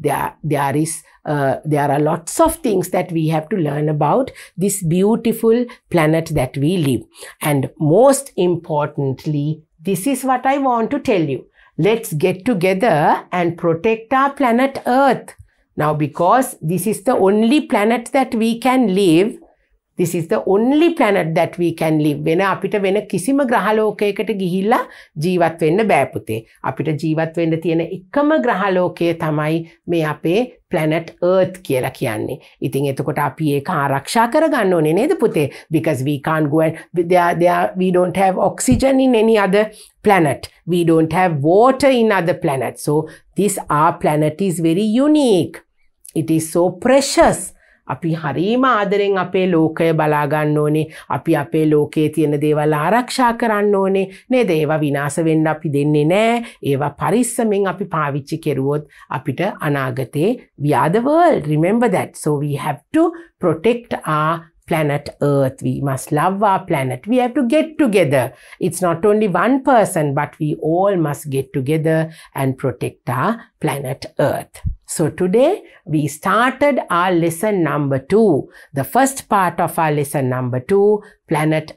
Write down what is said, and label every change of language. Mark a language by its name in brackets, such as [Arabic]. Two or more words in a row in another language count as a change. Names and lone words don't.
[English] there are lots of things that we have to learn about this beautiful planet that we live and most importantly this is what I want to tell you let's get together and protect our planet earth now because this is the only planet that we can live this is the only planet that we can live [Sinhala] වෙන අපිට වෙන කිසිම ග්‍රහලෝකයකට ගිහිල්ලා ජීවත් වෙන්න බෑ පුතේ අපිට ජීවත් වෙන්න තියෙන එකම ග්‍රහලෝකය තමයි මේ අපේ [English] planet earth [Sinhala] කියලා කියන්නේ. ඉතින් එතකොට අපි ඒක ආරක්ෂා කරගන්න ඕනේ නේද පුතේ? [English] Because we can't go and we don't have oxygen in any other planet. We don't have water in other planets. So this our planet is very unique. It is so precious. [Sinhala] අපි හරීම ආදරෙන් අපේ ලෝකය බලා ගන්න ඕනේ. අපි අපේ ලෝකයේ තියෙන දේවල් ආරක්ෂා කරන්න ඕනේ. නේද? ඒවා විනාශ වෙන්න අපි දෙන්නේ නැහැ. ඒවා පරිස්සමෙන් අපි පාවිච්චි කරුවොත් අපිට අනාගතේ [English] we are the world. Remember that. So we have to protect our planet earth we must love our planet we have to get together it's not only one person but we all must get together and protect our planet earth so today we started our lesson number 2 the first part of our lesson number 2 planet